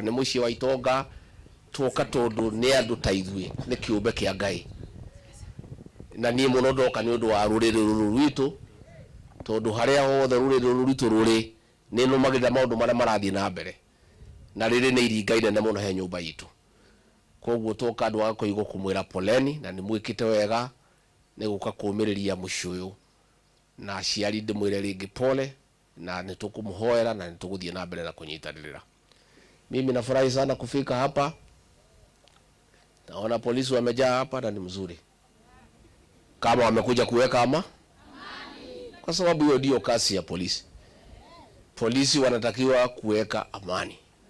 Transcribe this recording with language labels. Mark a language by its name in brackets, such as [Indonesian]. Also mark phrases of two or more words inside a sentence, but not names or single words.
[Kikuyu] ni muci wa itonga tuoka tondu ni andu ta ithue ni kiumbe kia Ngai na ni muno ndoka ni undu wa ruriri rwitu tondu haria hothe ruriri rwitu ruri ni no magira maundu maria marathie na mbere na riri ni iringaine na muno he nyumba yitu koguo toka andu a kuigo kumwira poleni na ni mwikite wega ni guka kumiriria muci uyu na aciari ndimwire ringi pole na nitukumuhoera na nituguthie na mbere na kunyitanirira. [Swahili] Mimi nafurahi sana kufika hapa. Naona polisi wamejaa hapa na ni mzuri. Kama wamekuja kuweka amani. Kwa sababu hiyo ndio kazi ya polisi. Polisi wanatakiwa kuweka amani.